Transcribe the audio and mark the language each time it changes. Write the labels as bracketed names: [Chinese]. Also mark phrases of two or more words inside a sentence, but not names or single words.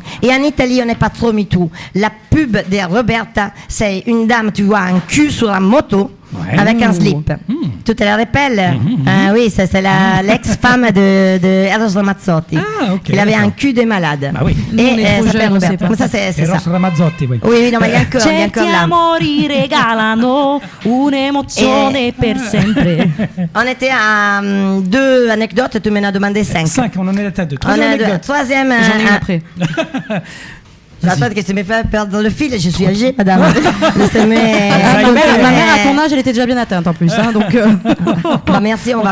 [French] Et en Italie, on n'est pas trop MeToo. La pub de Roberta, c'est une dame, tu vois, un cul sur la moto. Ouais. Avec un slip. Tu te la rappelles? Ah oui, c'est l'ex-femme de Eros Ramazzotti. Ah, ok, Il avait d'accord. un cul de malade. Ah oui. Nous, on est trop ça s'appelle jeunes, on sait Roberta. pas. Mais ça, c'est Eros ça. Ramazzotti, oui. Oui, non, mais il y a encore [Italian] Certi [French] là. [Italian] amori regalano un'emozione per sempre. [French] On était à 2 anecdotes, tu m'en as demandé 5. 5, on en est à la tête de On 3 a anecdotes. troisième. J'en ai une après. J'attends que tu me fais perdre le fil. Je suis âgée, madame. Ça Ma y est. mère, à ton âge, elle était déjà bien atteinte en plus. Hein, donc, Merci, on va